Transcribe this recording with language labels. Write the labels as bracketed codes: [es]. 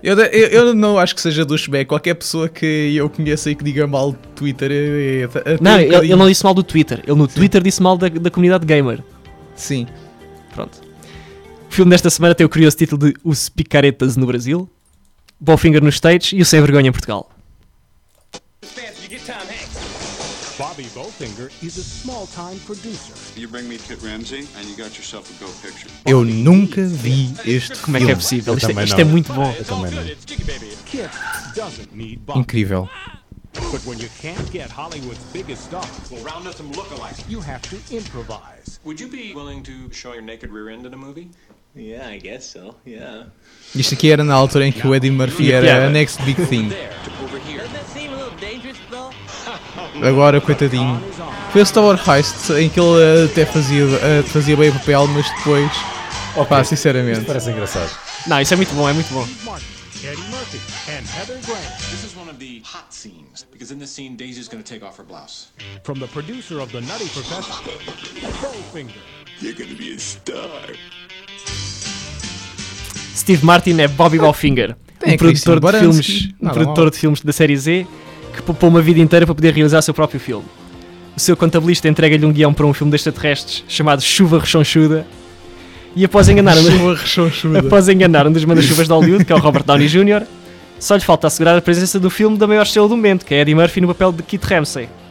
[pt] Eu não acho que seja douchebag. Qualquer pessoa que eu conheça e que diga mal do Twitter... Ele não disse mal do Twitter. Ele no Twitter disse mal da comunidade gamer. Sim. Pronto. O filme desta semana tem o curioso título de Os Picaretas no Brasil, Bowfinger nos States e o Sem Vergonha em Portugal. [en] Bobby Bowfinger is a small-time producer. You bring me Kit Ramsey and you got yourself a go picture. [pt] Eu nunca vi este filme. Como é que é possível? Isto é muito bom. Eu também não. Kit [en] doesn't need Bobby. [pt] Incrível. [en] But when you can't get Hollywood's biggest stars, well, round up some lookalikes. You have to improvise. Would you be willing to show your naked rear end in a movie? Yeah, I guess so. Yeah. [pt] Isto aqui era na altura em que o Eddie Murphy era a [en] next big thing. [pt] Agora, coitadinho. Foi o Star Wars Heist, em que ele até fazia bem o papel, mas depois... Okay. Pá, sinceramente. Isto parece engraçado. Não, isso é muito bom, é muito bom. [en] Eddie Murphy and Heather Graham. This is one of the hot scenes, because in this scene, Daisy's gonna take off her blouse. From the producer of The Nutty Professor, Bowfinger. You're gonna be a star. [pt] Steve Martin é Bobby Bowfinger, produtor de filmes da série Z, que poupou uma vida inteira para poder realizar o seu próprio filme. O seu contabilista entrega-lhe um guião para um filme de extraterrestres chamado Chuva Rechonchuda, e após enganar um dos manda-chuvas de Hollywood, que é o Robert Downey Jr., só lhe falta assegurar a presença do filme da maior estrela do momento, que é Eddie Murphy, no papel de Kit Ramsey.